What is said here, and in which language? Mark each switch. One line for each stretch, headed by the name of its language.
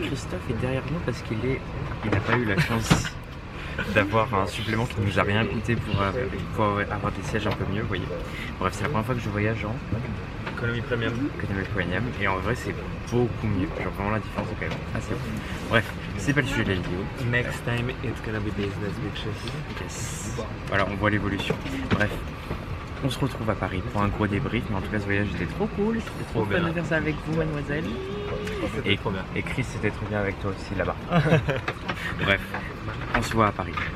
French: Christophe est derrière nous parce qu'il n'a pas eu la chance d'avoir un supplément qui ne nous a rien coûté pour avoir des sièges un peu mieux, vous voyez. Bref, c'est la première fois que je voyage en économie premium. Et en vrai, c'est beaucoup mieux. Genre vraiment la différence est quand même assez ouf. Bref, c'est pas le sujet de la vidéo.
English: Next time it's gonna be business bitches. Yes.
French: Voilà, on voit l'évolution. Bref, on se retrouve à Paris pour un gros débrief. Mais en tout cas, ce voyage était trop cool. C'était trop fun de faire ça avec vous, mademoiselle. Et trop bien. Et Chris, c'était trop bien avec toi aussi là-bas. Bref, on se voit à Paris.